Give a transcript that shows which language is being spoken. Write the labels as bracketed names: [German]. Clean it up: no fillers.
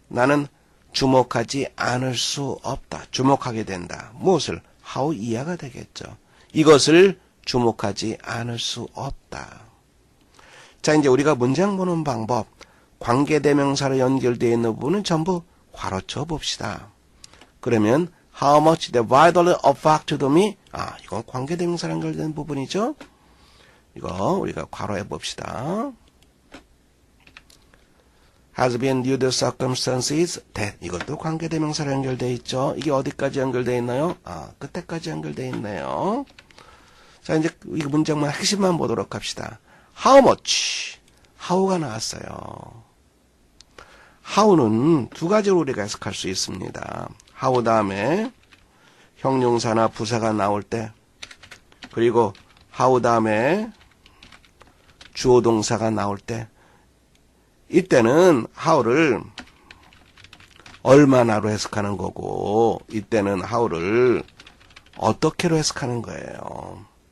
[Korean] 나는 주목하지 않을 수 없다. 주목하게 된다. 무엇을? how 이해가 되겠죠. 이것을 주목하지 않을 수 없다. 자, 이제 우리가 문장 보는 방법, 관계대명사로 연결되어 있는 부분은 전부 괄호쳐 봅시다. 그러면 [English] how much they vitally affected me. [Korean] 이건 관계대명사로 연결된 부분이죠. 이거 우리가 괄호해 봅시다. [English] has been due to circumstances that. [Korean] 이것도 관계대명사로 연결되어 있죠. 이게 어디까지 연결되어 있나요? 끝에까지 연결되어 있네요. 자, 이제 이 문장만 핵심만 보도록 합시다. [English] How much? how [Korean] 가 나왔어요. how는 두 가지로 우리가 해석할 수 있습니다. how 다음에 형용사나 부사가 나올 때, 그리고 how 다음에 주어 동사가 나올 때, 이때는 how를 얼마나로 해석하는 거고, 이때는 how를 어떻게로 해석하는 거예요.